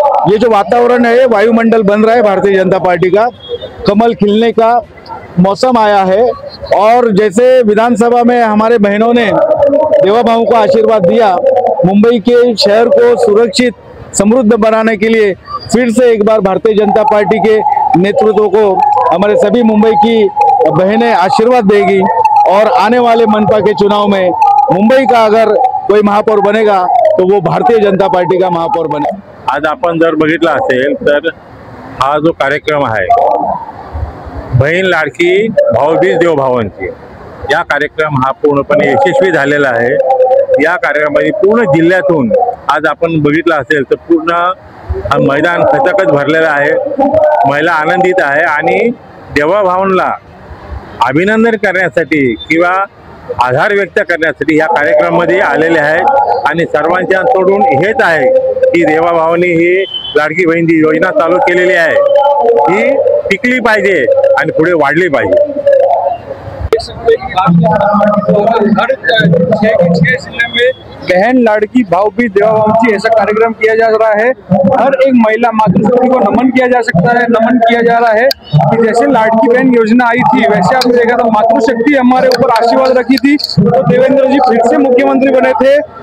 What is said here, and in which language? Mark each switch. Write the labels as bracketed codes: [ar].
[hi] ये जो वातावरण है, वायुमंडल बन रहा है भारतीय जनता पार्टी का, कमल खिलने का मौसम आया है और जैसे विधानसभा में हमारे बहनों ने देवा भाऊ को आशीर्वाद दिया, मुंबई के शहर को सुरक्षित समृद्ध बनाने के लिए फिर से एक बार भारतीय जनता पार्टी के नेतृत्व को हमारे सभी मुंबई की बहनें आशीर्वाद देगी और आने वाले मनपा के चुनाव में मुंबई का अगर कोई महापौर बनेगा तो वो भारतीय जनता पार्टी का महापौर बने। [mr] आज आपण जर बघितला असेल तर हा जो कार्यक्रम आहे बहीण लाडकी भाऊबीज देव भावांची, या कार्यक्रम हा पूर्णपणे यशस्वी झालेला आहे। या कार्यक्रमामध्ये पूर्ण जिल्ह्यातून आज आपण बघितलं असेल तर पूर्ण मैदान खचाखच भरलेलं आहे, महिला आनंदित आहे आणि देवा भावांना अभिनंदन करण्यासाठी किंवा आधार व्यक्त करण्यासाठी या कार्यक्रमामध्ये आलेले आहेत आणि सर्वांच्या तोडून हेच आहे की देवा भावांनी ही लाडकी बहीण जी योजना चालू केलेली आहे ही टिकली पाहिजे आणि पुढे वाढली पाहिजे। [hi] हर 6 जिले में बहन लाड़की भाऊबीज देवा भाऊंची ऐसा कार्यक्रम किया जा रहा है। हर एक महिला मातृशक्ति को नमन किया जा सकता है, नमन किया जा रहा है कि जैसे लाड़की बहन योजना आई थी वैसे आपने देखा तो मातृशक्ति हमारे ऊपर आशीर्वाद रखी थी तो देवेंद्र जी फिर से मुख्यमंत्री बने थे।